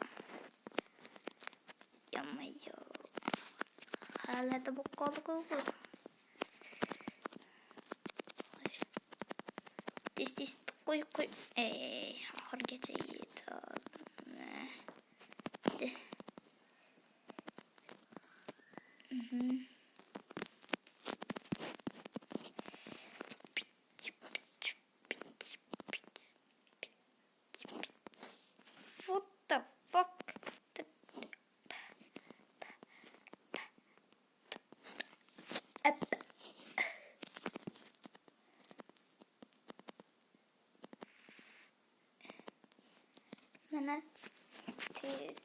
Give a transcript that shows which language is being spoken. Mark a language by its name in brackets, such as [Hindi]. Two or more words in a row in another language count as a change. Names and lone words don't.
[Uzbek] G'alati bo'lib qoldi-ku. Tez qo'y. Oxirgacha yetadi. [English] What the fuck? [Uzbek] Mana tez.